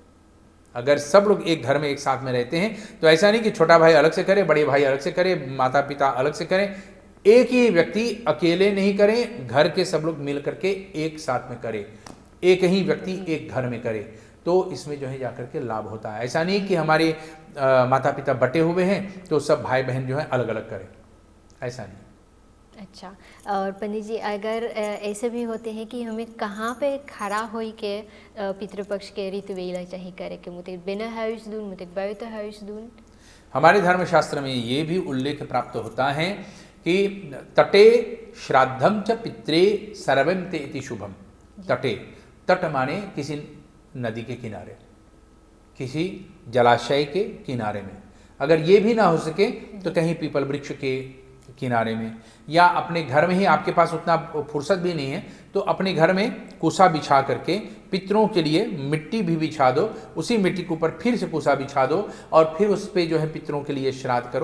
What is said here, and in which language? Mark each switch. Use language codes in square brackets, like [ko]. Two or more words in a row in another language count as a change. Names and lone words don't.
[hi] अगर सब लोग एक घर में एक साथ में रहते हैं तो ऐसा नहीं कि छोटा भाई अलग से करे, बड़े भाई अलग से करे, माता पिता अलग से करें, एक ही व्यक्ति अकेले नहीं करें, घर के सब लोग मिल करके एक साथ में करें, एक ही व्यक्ति एक घर में करे, तो इसमें जो है जाकर के लाभ होता है। ऐसा नहीं कि हमारे माता पिता बटे हुए हैं तो सब भाई बहन जो है अलग अलग करें, ऐसा नहीं। अच्छा, और पंडित जी अगर ऐसे भी होते हैं कि हमें कहाँ पे खड़ा हो के पितृपक्ष के rituelen चाहिए करे, कि [nl] moet ik binnen huis doen, moet ik buiten huis doen? [hi] हमारे धर्मशास्त्र में ये भी उल्लेख प्राप्त होता है कि [sa] तटे श्राद्धम च पित्रे सर्वम ते इति शुभम। [hi] तटे, तट माने किसी नदी के किनारे, किसी जलाशय के किनारे में, अगर ये भी ना हो सके तो कहीं पीपल वृक्ष के किनारे में, या अपने घर में ही आपके पास उतना फुर्सत भी नहीं है तो अपने घर में कुसा बिछा करके पितरों के लिए मिट्टी भी बिछा दो, उसी मिट्टी के ऊपर फिर से कुसा बिछा दो और फिर उस पर जो है पितरों के लिए श्राद्ध करो।